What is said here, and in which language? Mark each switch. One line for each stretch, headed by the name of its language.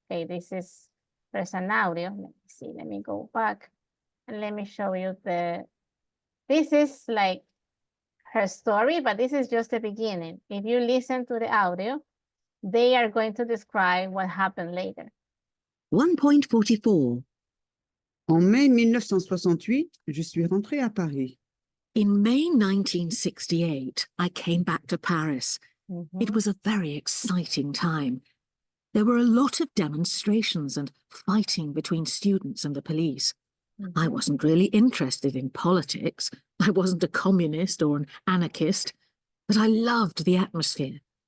English: Okay, there's an audio. Let me see, let me go back and let me show you this is like her story, but this is just the beginning. If you listen to the audio, they are going to describe what happened later. 1.44.
French: En mai 1968, je suis rentrée à Paris.
English: In May 1968, I came back to Paris. It was a very exciting time. There were a lot of demonstrations and fighting between students and the police. I wasn't really interested in politics. I wasn't a communist or an anarchist, but I loved the atmosphere.